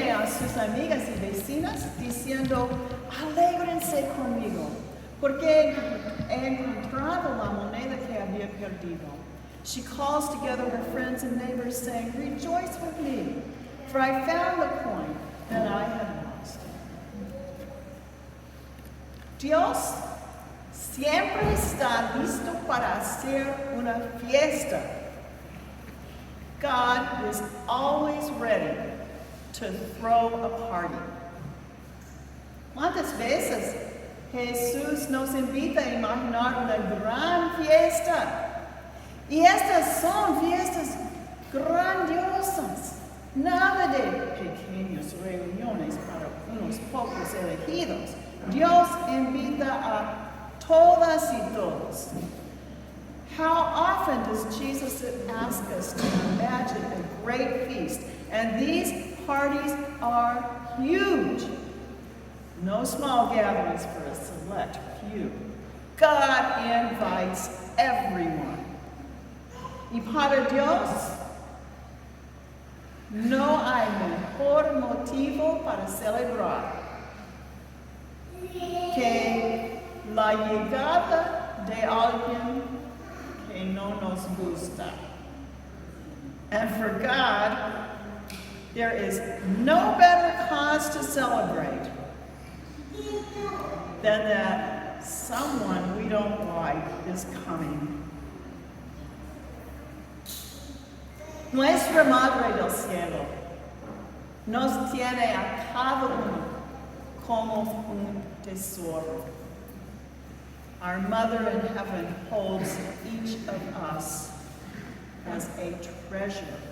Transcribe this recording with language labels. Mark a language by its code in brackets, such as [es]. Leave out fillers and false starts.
[es] sus amigas y vecinas diciendo, alégrense conmigo, porque he encontrado la moneda que había perdido. [en] She calls together her friends and neighbors saying, rejoice with me, for I found the coin that I had lost. [es] Dios siempre está listo para hacer una fiesta. [en] God is always ready to throw a party. [es] ¿Cuántas veces Jesús nos invita a imaginar una gran fiesta? Y estas son fiestas grandiosas, nada de pequeñas reuniones para unos pocos elegidos. Dios invita a todas y todos. [en] How often does Jesus ask us to imagine a great feast? And these parties are huge. No small gatherings for a select few. God invites everyone. [es] Y para Dios, no hay mejor motivo para celebrar que la llegada de alguien que no nos gusta. [en] And for God, there is no better cause to celebrate than that someone we don't like is coming. [es] Nuestra Madre del Cielo nos tiene a cada uno como un tesoro. [en] Our Mother in Heaven holds each of us as a treasure.